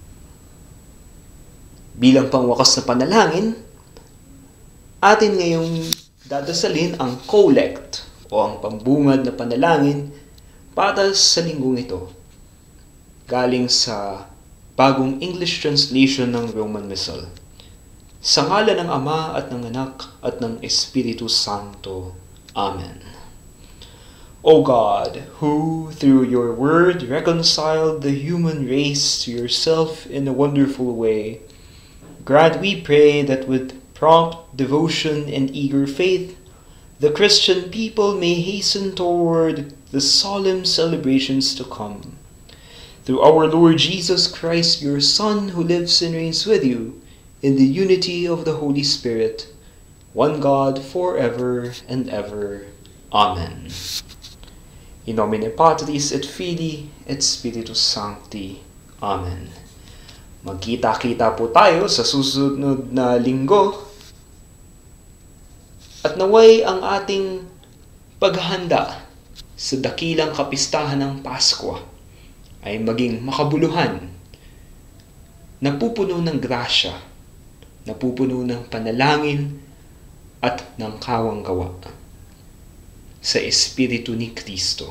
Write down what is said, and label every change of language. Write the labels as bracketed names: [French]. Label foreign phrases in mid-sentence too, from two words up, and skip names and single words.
[Filipino] Bilang pangwakas na panalangin, atin ngayong dadasalin ang collect o ang pambungad na panalangin para sa linggong ito. Galing sa bagong [English] English translation [Filipino] ng Roman Missal. Sa ngalan ng Ama at ng Anak at ng Espiritu Santo. Amen. [English] O God, who through your word reconciled the human race to yourself in a wonderful way, grant we pray that with prompt devotion and eager faith, the Christian people may hasten toward the solemn celebrations to come. Through our Lord Jesus Christ, your Son, who lives and reigns with you, in the unity of the Holy Spirit, one God, forever and ever. Amen. [Latin] In nomine Patris et Filii et Spiritus Sancti. Amen. [Filipino] Magkita-kita po tayo sa susunod na linggo at naway ang ating paghahanda sa dakilang kapistahan ng Pasko ay maging makabuluhan, napupuno ng grasya, napupuno ng panalangin at ng kawang-gawa sa Espiritu ni Kristo.